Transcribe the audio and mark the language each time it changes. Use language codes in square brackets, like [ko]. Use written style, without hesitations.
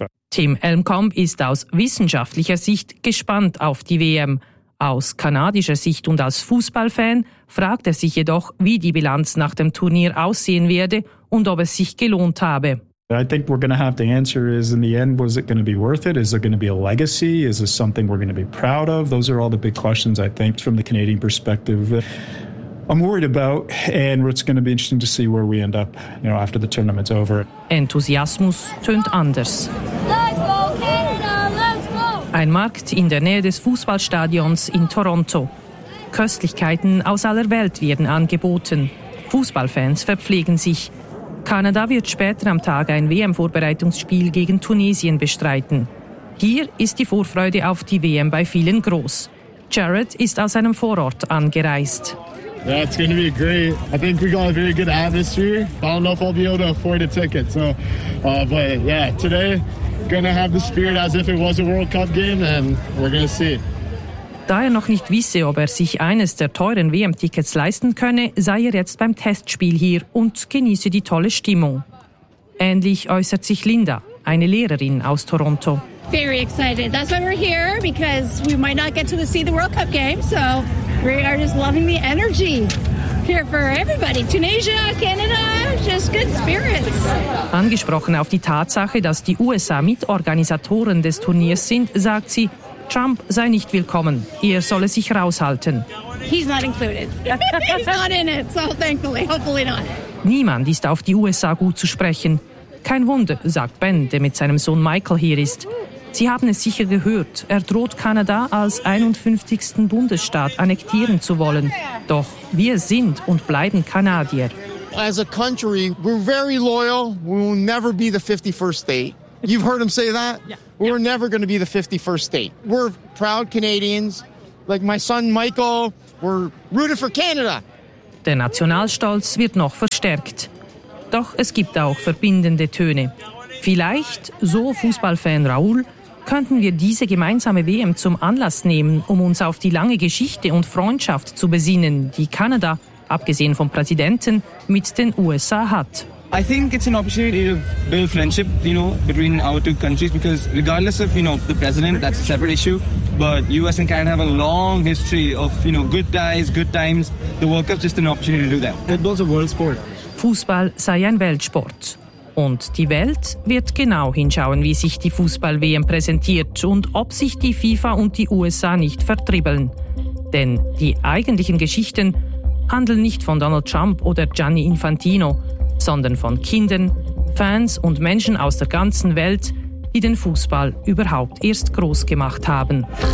[de] Tim Elmkamp ist aus wissenschaftlicher Sicht gespannt auf die WM. Aus kanadischer Sicht und als Fußballfan fragt er sich jedoch, wie die Bilanz nach dem Turnier aussehen werde und ob es sich gelohnt habe. [en] I think we're going to have to answer is in the end, was it going to be worth it? Is there going to be a legacy? Is this something we're going to be proud of? Those are all the big questions, I think, from the Canadian perspective. I'm worried about, and it's going to be interesting to see where we end up, you know, after the tournament's over. [de] Enthusiasmus tönt anders. [en] Let's go, Canada, let's go! [de] Ein Markt in der Nähe des Fußballstadions in Toronto. Köstlichkeiten aus aller Welt werden angeboten. Fußballfans verpflegen sich. Kanada wird später am Tag ein WM-Vorbereitungsspiel gegen Tunesien bestreiten. Hier ist die Vorfreude auf die WM bei vielen groß. Jared ist aus einem Vorort angereist. [en] Yeah, it's going to be great. I think we got a very good atmosphere. I don't know if I'll be able to afford a ticket. So, today, going to have the spirit as if it was a World Cup game, and we're going to see. [de] Da er noch nicht wisse, ob er sich eines der teuren WM-Tickets leisten könne, sei er jetzt beim Testspiel hier und genieße die tolle Stimmung. Ähnlich äußert sich Linda, eine Lehrerin aus Toronto. [en] Very excited. That's why we're here, because we might not get to see the World Cup game. So we are just loving the energy here for everybody. Tunisia, Canada, just good spirits. [de] Angesprochen auf die Tatsache, dass die USA Mitorganisatoren des Turniers sind, sagt sie, Trump sei nicht willkommen. Er solle sich raushalten. [en] He's not included. He's not in it, so thankfully, hopefully not. [de] Niemand ist auf die USA gut zu sprechen. Kein Wunder, sagt Ben, der mit seinem Sohn Michael hier ist. Sie haben es sicher gehört, er droht Kanada als 51. Bundesstaat annektieren zu wollen. Doch wir sind und bleiben Kanadier. [en] As a country, we're very loyal. We will never be the 51st state. You've heard him say that? Yeah. We're never going to be the 51st state. We're proud Canadians. Like my son Michael, we're rooted for Canada. [de] Der Nationalstolz wird noch verstärkt. Doch es gibt auch verbindende Töne. Vielleicht, so Fußballfan Raoul, könnten wir diese gemeinsame WM zum Anlass nehmen, um uns auf die lange Geschichte und Freundschaft zu besinnen, die Kanada, abgesehen vom Präsidenten, mit den USA hat. [en] I think it's an opportunity to build friendship, you know, between our two countries, because regardless of, you know, the president, that's a separate issue, but US and Canada have a long history of, you know, good guys, good times. The World Cup is just an opportunity to do that. Football's a world sport. [de] Fußball sei ein Weltsport. Und die Welt wird genau hinschauen, wie sich die Fußball-WM präsentiert und ob sich die FIFA und die USA nicht vertribbeln. Denn die eigentlichen Geschichten handeln nicht von Donald Trump oder Gianni Infantino, sondern von Kindern, Fans und Menschen aus der ganzen Welt, die den Fußball überhaupt erst groß gemacht haben.